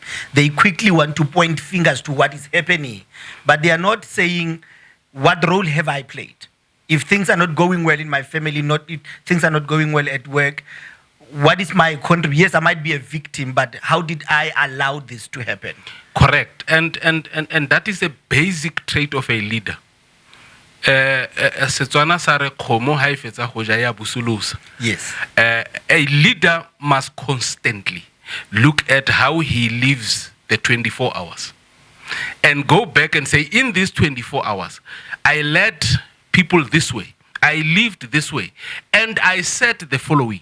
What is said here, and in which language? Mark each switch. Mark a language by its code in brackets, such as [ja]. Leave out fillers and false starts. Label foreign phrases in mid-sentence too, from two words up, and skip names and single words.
[en] They quickly want to point fingers to what is happening, but they are not saying, what role have I played? If things are not going well in my family, if things are not going well at work, what is my contribution? Yes, I might be a victim, but how did I allow this to happen? Correct. And that is a basic trait of a leader. [tn] Setswana sa re kgomo ha e fetsa go ja ya busulusa. [en] Yes. A leader must constantly look at how he lives the 24 hours and go back and say, in these 24 hours, I led people this way, I lived this way, and I said the following.